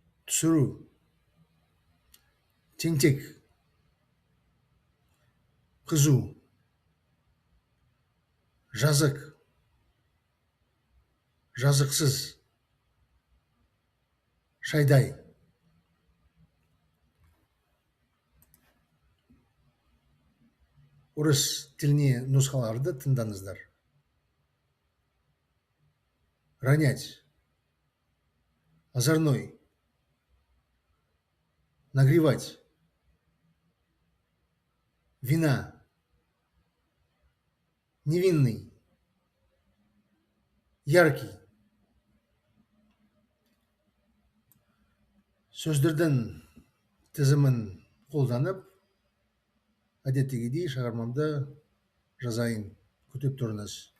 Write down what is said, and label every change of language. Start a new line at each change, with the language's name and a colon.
Kazakh: Түсіру, тентек, қызу, жазық, жазықсыз, шайдай. Орыс тіліне нұсқаларды тыңдаңыздар.
Russian: Ронять, озорной, нагревать, вина, невинный, яркий.
Kazakh: Сөздердің тізімін қолданып, әдеттегідей шығармамды жазайын. Күтіп тұрыңыз.